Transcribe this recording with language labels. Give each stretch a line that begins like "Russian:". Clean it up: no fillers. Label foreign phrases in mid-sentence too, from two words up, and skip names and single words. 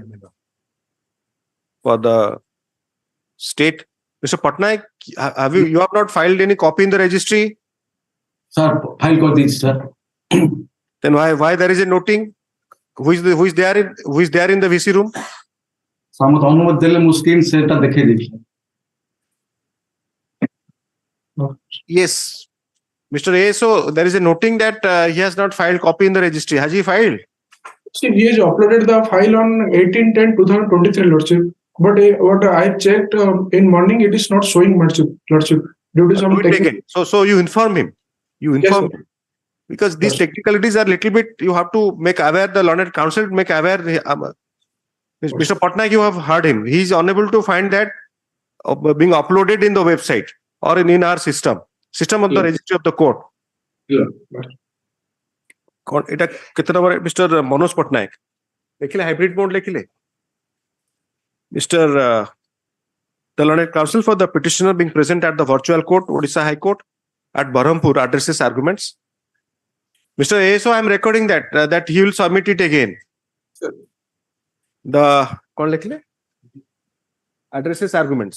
English: For the state, Mr. Patnaik, you have not filed any copy in the registry?
Odia: Sir, file କରି ଦେଇଛି, sir.
English: Then why there is a noting? Who is there in the VC room?
Odia: Samat ଅନୁମତି ଦେଲେ ମୁଁ
English: screen share
Odia: ଟା ଦେଖେଇ ଦି.
English: Yes. Mr. A, so there is a noting that he has not filed copy in the registry. Has he filed? See, he has uploaded the file on 18/10/2023, Lordship. But what I checked in morning, it is not showing, Lordship. Due to some So you inform him. You inform him. Because these technicalities are little bit, you have to make aware the learned counsel, make aware. Mr. Patnaik, you have heard him. He is unable to find that being uploaded in the website or in our system of the registry of the court.
Odia: ଏଟା କେତେ ନମ୍ବର ମିଷ୍ଟର ମନୋଜ ପଟ୍ଟନାୟକ ଲେଖିଲେ
English: hybrid mode
Odia: ଲେଖିଲେ Mr.
English: The learned counsel for the petitioner being present at the virtual court, Odisha High Court at Berhampur addresses arguments. Mr. ASO, I am recording that he will submit it again. The addresses arguments.